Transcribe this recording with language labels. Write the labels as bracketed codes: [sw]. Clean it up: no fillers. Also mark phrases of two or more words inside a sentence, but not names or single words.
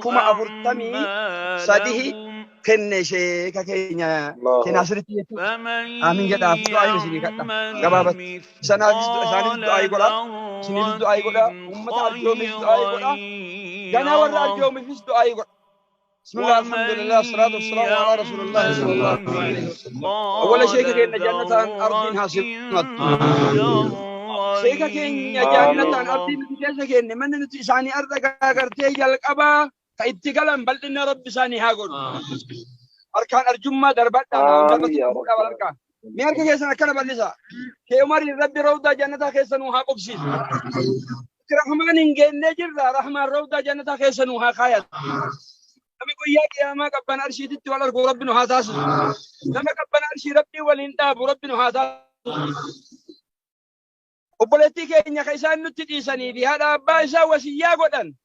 [om] 40,000 kenne sheeka keenya kenaasiritti jechuudha aamin jedhaaf du'aayi isinii kadha gabaabatti isaanis du'aayi godha isiniifis du'aayi godha ummata arjoomis du'aayi godha ganaa warra arjoomifis du'aayi godha [ar] بسم الله الحمد لله والصلاة والسلام على رسول الله صلى الله عليه وسلم [om] awwala sheeka keenya jannataan ardiin haasimatu sheeka keenya jannataan ardiin keessa keenya manni nuti isaanii arda gartee jalqabaa ka itti galan bal'inna rabbi isaanii haa godhu harkaan arjummaa darbadhaan darbatti fuudhaa harkaan mi harka keessan akkana bal'isa kee umariin rabbi rawdaa jannataa keessanuu haa qubsiisu rahmaan hin geennee jirra rahmaan rawdaa jannataa keessanuu haa kaayatu nama guyyaa qiyaamaa qabban arshiititti wal argu rabbi nu haa taasisu nama qabban arshii rabbii waliin dhaabu rabbi nu haa taasisu obboleettii keenya ka isaan nutti dhiisanii fi haadha abbaa isaa wasiyyaa godhan